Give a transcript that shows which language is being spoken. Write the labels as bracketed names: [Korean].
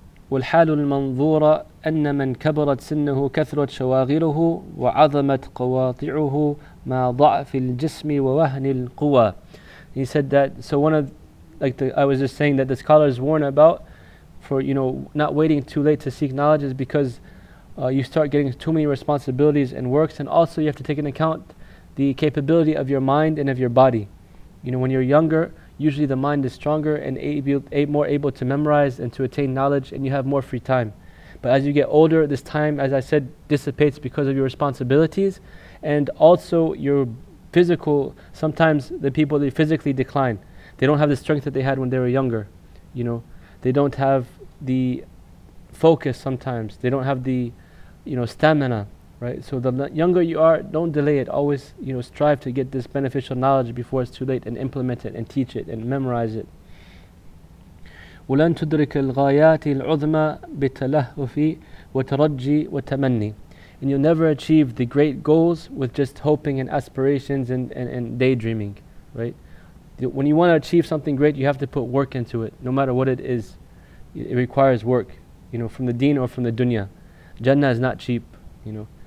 [Arabic] والحال المنظورة أن من كبرت سنه كثرت شواغله وعظمت قواطعه مع ضعف الجسم ووهن القوى. [English] He said that, so one of, I was just saying that the scholars warn about, for, you know, not waiting too late to seek knowledge, is because you start getting too many responsibilities and works, and also you have to take into account the capability of your mind and of your body. You know, when you're younger, usually the mind is stronger and more able to memorize and to attain knowledge, and you have more free time. But as you get older, this time, as I said, dissipates because of your responsibilities, and also your physical, sometimes the people, they physically decline. They don't have the strength that they had when they were younger. You know, they don't have the focus sometimes. They don't have the, you know, stamina, right? So the younger you are, don't delay it. Always, you know, strive to get this beneficial knowledge before it's too late, and implement it and teach it and memorize it. [Arabic] ولن تدرك الغايات العظمى بالتلهف وترجي وتمني. [English] And you'll never achieve the great goals with just hoping and aspirations and daydreaming, right? When you want to achieve something great, you have to put work into it, no matter what it is. It requires work, you know, from the deen or from the dunya. Jannah is not cheap, you know.